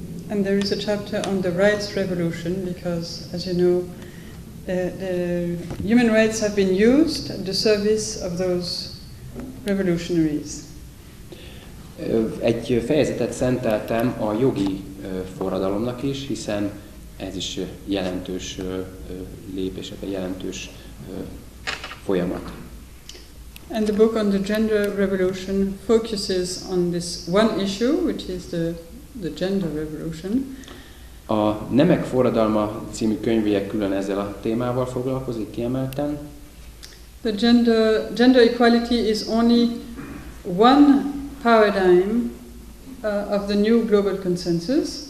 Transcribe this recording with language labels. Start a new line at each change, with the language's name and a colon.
English: And there is a chapter on the rights revolution because, as you know, the human rights have been used at the service of those revolutionaries.
Hungarian: Egy fejezetet szenteltem a jogi forradalomnak is, hiszen ez is jelentős lépés, egy jelentős folyamat.
English: And the book on the gender revolution focuses on this one issue, which is the gender revolution.
Hungarian: A Nemek forradalma című könyvéje külön ezzel a témával foglalkozik kiemelten.
English: The gender equality is only one paradigm of the new global consensus.